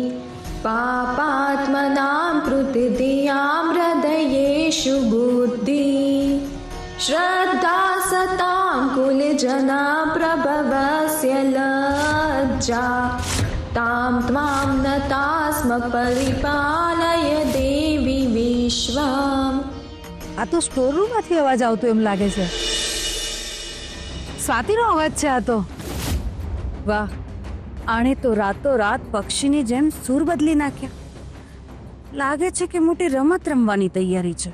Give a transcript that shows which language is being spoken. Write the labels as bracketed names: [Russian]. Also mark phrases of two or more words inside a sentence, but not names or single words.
[Sanskrit] पापात्मनां कृतिधियां हृदयेषु बुद्धि श्रद्धा सतां कुलजना प्रभवस्य लज्जा तां त्वां नतास्म परिपालय देवी विश्वम्. [Gujarati] આ તો સ્ટોર રૂમમાંથી અવાજ આવતો એમ લાગે છે. સ્વાતિનો અવાજ છે આ તો. વાહ, આણે તો રાતોરાત પક્ષીની જેમ સૂર બદલી નાખ્યા. લાગે છે કે મોટી રમત રમવાની તૈયારી છે.